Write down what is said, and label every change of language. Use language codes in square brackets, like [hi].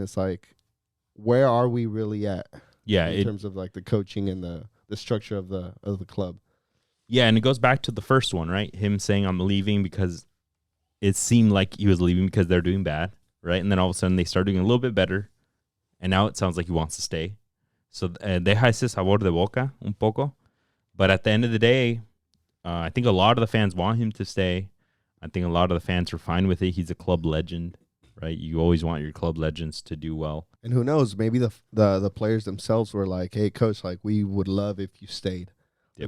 [en] It's like, where are we really at? Yeah, in terms of like the coaching and the structure of the club. Yeah, and it goes back to the first one, right? Him saying I'm leaving because it seemed like he was leaving because they're doing bad, right? And then all of a sudden they start doing a little bit better, and now it sounds like he wants to stay. [es] So deja ese sabor de boca un poco. [en] But at the end of the day, I think a lot of the fans want him to stay. I think a lot of the fans are fine with it. He's a club legend, right? You always want your club legends to do well. And who knows? Maybe the players themselves were like, "Hey, coach, like we would love if you stayed. Yep.